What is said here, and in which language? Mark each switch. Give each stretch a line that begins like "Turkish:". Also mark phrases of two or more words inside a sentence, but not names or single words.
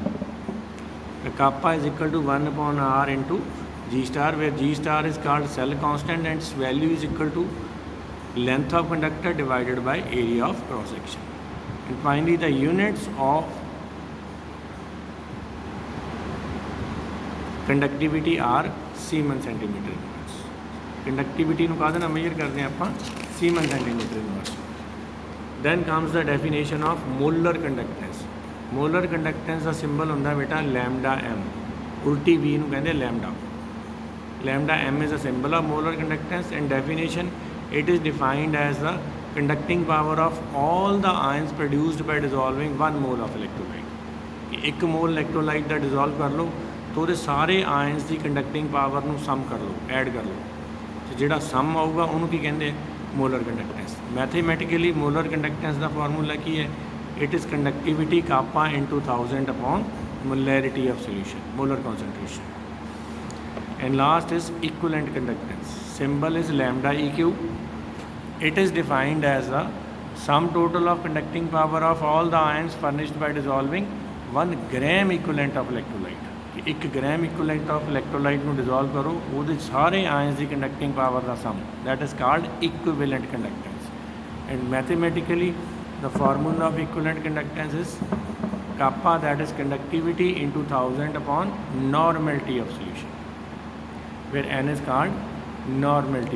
English: The kappa is equal to 1 upon R into G star, where G star is called cell constant and its value is equal to length of conductor divided by area of cross section. And finally the units of conductivity are Siemens centimeter inverse.
Punjabi: Conductivity ਨੂੰ ਕਾਹਦੇ ਨਾਲ measure ਕਰਦੇ ਹਾਂ ਆਪਾਂ?
English: Siemens centimeter inverse. Then comes the definition of molar conductance. Molar conductance
Punjabi: ਦਾ symbol ਹੁੰਦਾ ਬੇਟਾ
English: lambda m.
Punjabi: ਉਲਟੀ V ਨੂੰ ਕਹਿੰਦੇ lambda.
English: Lambda m is a symbol of molar conductance and definition. It is defined as the conducting power of all the ions produced by dissolving 1 mole of electrolyte.
Punjabi: ਇੱਕ
English: mole electrolyte
Punjabi: ਦਾ dissolve ਕਰ ਲਓ तो ਉਹਦੇ ਸਾਰੇ ਆਇਨਸ ਦੀ
English: conducting power
Punjabi: ਨੂੰ ਸਮ ਕਰ ਲਓ, ਐਡ ਕਰ ਲਓ, ਤੇ ਜਿਹੜਾ ਸਮ ਆਊਗਾ ਉਹਨੂੰ ਕੀ ਕਹਿੰਦੇ?
English: molar conductance. mathematically molar conductance
Punjabi: ਦਾ ਫਾਰਮੂਲਾ ਕੀ ਹੈ?
English: it is conductivity kappa into 1000 upon molarity of solution, molar concentration. And last is equivalent conductance. Symbol is lambda EQ. It is defined as the sum total of conducting power of all the ions furnished by dissolving 1 gram equivalent of electrolyte. 1 gram equivalent of electrolyte
Punjabi: ਨੂੰ dissolve ਕਰੋ, ਉਹਦੇ ਸਾਰੇ ions ਦੀ
English: conducting power ਦਾ sum, that is called equivalent conductance. And mathematically the formula of equivalent conductance is kappa, that is conductivity into 1000 upon normality of solution, where n is called normality of solution.